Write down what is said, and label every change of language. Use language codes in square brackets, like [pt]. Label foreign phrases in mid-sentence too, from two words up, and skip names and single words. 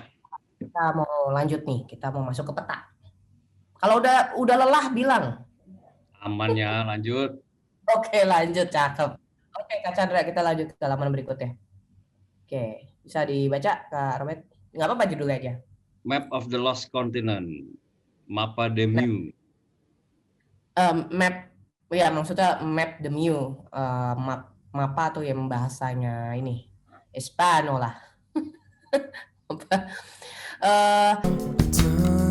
[id] Kita mau lanjut nih, kita mau masuk ke peta. Kalau udah lelah bilang. Aman ya, lanjut. Oke, lanjut, cakep. Oke, Kak Chandra, kita lanjut ke halaman berikutnya. Oke, bisa dibaca Kak Robert? Nggak apa-apa judulnya aja. [en] Map of the Lost Continent. [es] Mapa de Mu. [id] Map, ya maksudnya [en] map the [id] Mu. Mapa tuh yang bahasanya ini. Espano lah.